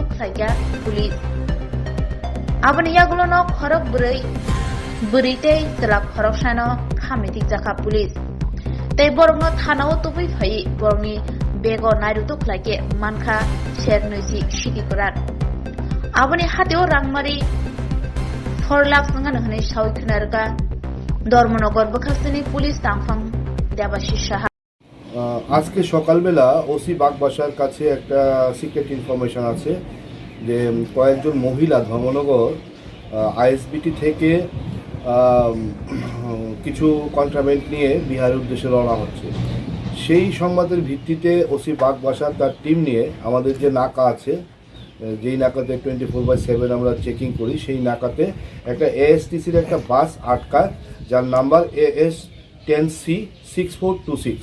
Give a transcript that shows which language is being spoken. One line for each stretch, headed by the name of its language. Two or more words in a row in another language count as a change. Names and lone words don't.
Kok Borok: खलाया पुलिस आबनि यागुलोनो खरक बुरैते जला खरकसानो हामिथिक जाखा पुलिस तै बरंनो थानाव तुबै फाय बरंनि बेगो नायरुतु खलायके मानखा सेरनैजि सिदि गोरान आबनि हातेव रांमारि 4 लाख संगानो हनै सावै खोनारगा धर्मनगर बखासनि पुलिस दांफां देबाशिष साहा
Bangla: আজকে সকালবেলা ওসি বাগবাসার কাছে একটা সিক্রেট ইনফরমেশন আছে যে কয়েকজন মহিলা ধর্মনগর আইএসবিটি থেকে কিছু কন্ট্রাব্যান্ড নিয়ে বিহারের উদ্দেশ্যে রওনা হচ্ছে। সেই সংবাদের ভিত্তিতে ওসি বাগবাসার তার টিম নিয়ে আমাদের যে নাকা আছে, যেই নাকাতে 24/7 আমরা চেকিং করি, সেই নাকাতে একটা এএসটিসির একটা বাস আটকায়, যার নাম্বার AS 10C/6426।